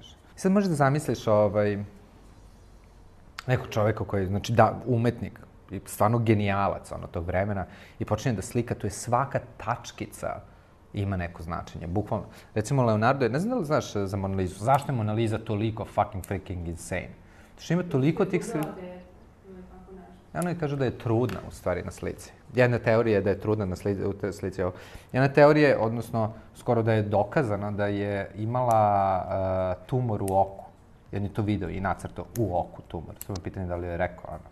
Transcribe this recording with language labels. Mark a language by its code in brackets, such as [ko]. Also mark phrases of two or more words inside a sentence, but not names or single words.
[sr] I sad možeš da zamisliš nekog čoveka koji, znači da, umetnik, stvarno genijalac tog vremena i počinje da slika, tu je svaka tačkica ima neko značenje, bukvalno. Recimo, Leonardo je, ne znam da li znaš za Mona Lizu, zašto je Mona Lisa toliko [en] fucking freaking insane? [sr] Što ima toliko tih slika. Ono je kažu da je trudna, u stvari, na slici. Jedna teorija je da je trudna u te slici. Jedna teorija je, odnosno, skoro da je dokazana da je imala tumor u oku. Jedan je to video i nacrtao u oku tumor. Samo pitanje da li je rekao, ono.